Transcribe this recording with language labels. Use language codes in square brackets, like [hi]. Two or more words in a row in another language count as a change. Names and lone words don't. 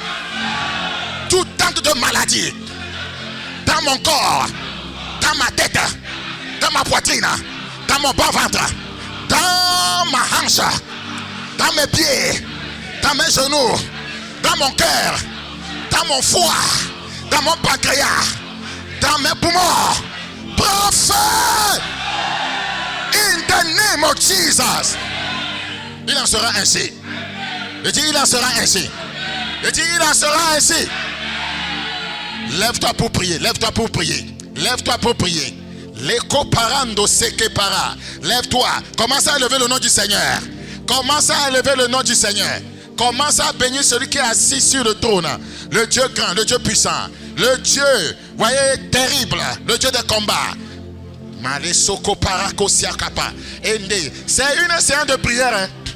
[fr] Toute tente de maladie dans mon corps, dans ma tête, dans ma poitrine, dans mon bas-ventre, dans ma hanche, dans mes pieds, dans mes genoux, dans mon cœur, dans mon foie, dans mon pancréas, dans mes poumons. Prends feu! [en] In the name of Jesus. [fr] Il en sera ainsi. Je dis, il en sera ainsi. Je dis, il en sera ainsi. Lève-toi pour prier, lève-toi pour prier, lève-toi pour prier. L'écho parando seke para. Lève-toi, commence à élever le nom du Seigneur. Commence à élever le nom du Seigneur. Commence à bénir celui qui est assis sur le trône. Le Dieu grand, le Dieu puissant, le Dieu, voyez, terrible, le Dieu des combats. C'est une séance de prière.